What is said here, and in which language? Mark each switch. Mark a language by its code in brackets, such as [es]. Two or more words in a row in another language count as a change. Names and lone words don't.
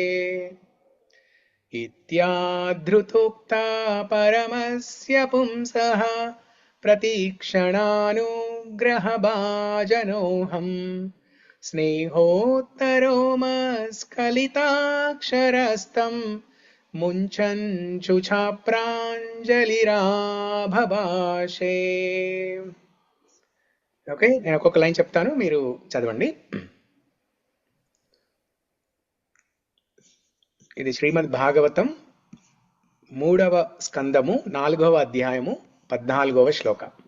[sa] इत्याधृतोक्ता परमस्य पुंसः प्रतीक्षणानुग्रहभाजनोऽहम् स्नेहोत्तरो मस्खलिताक्षरस्तम् मुञ्चन् चुचा प्राञ्जलिराबभाषे. [te] ఓకే, నేను ఒక్కొక్క లైన్ చెప్తాను, మీరు చదవండి. ఇది శ్రీమద్ భాగవతం 3వ స్కందము 4వ అధ్యాయము 14వ శ్లోక.